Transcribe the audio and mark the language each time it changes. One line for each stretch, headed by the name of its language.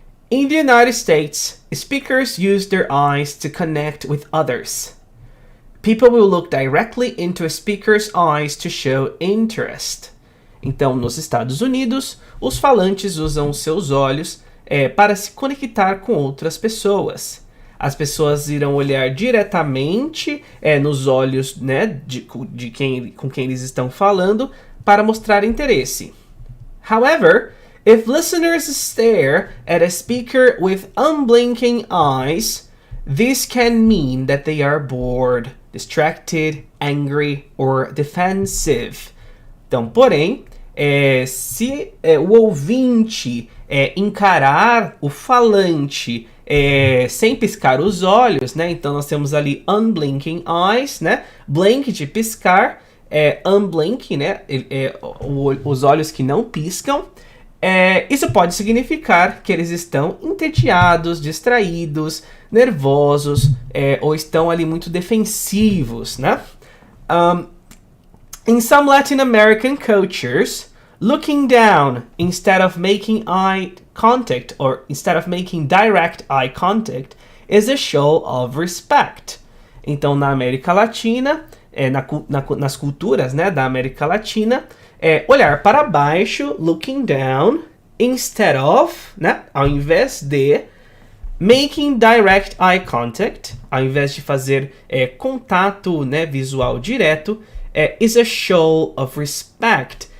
English: In the United States, speakers use their eyes to connect with others. People will look directly into a speaker's eyes to show interest.
Portuguese: Então, nos Estados Unidos, os falantes usam seus olhos para se conectar com outras pessoas. As pessoas irão olhar diretamente nos olhos, né, com quem eles estão falando para mostrar interesse.
English: However, if listeners stare at a speaker with unblinking eyes, this can mean that they are bored, distracted, angry, or defensive.
Portuguese: Então, porém, se o ouvinte encarar o falante sem piscar os olhos, né? Então nós temos ali
English: unblinking eyes,
Portuguese: né? Blink de piscar, unblink, né? Os olhos que não piscam. Isso pode significar que eles estão entediados, distraídos, nervosos, ou estão ali muito defensivos, né?
English: In some Latin American cultures, looking down instead of making eye contact or instead of making direct eye contact is a show of respect.
Portuguese: Então, na América Latina, nas culturas, né, da América Latina, olhar para baixo,
English: looking down, instead of,
Portuguese: né, ao invés de
English: making direct eye contact,
Portuguese: ao invés de fazer contato, né, visual direto,
English: is a show of respect.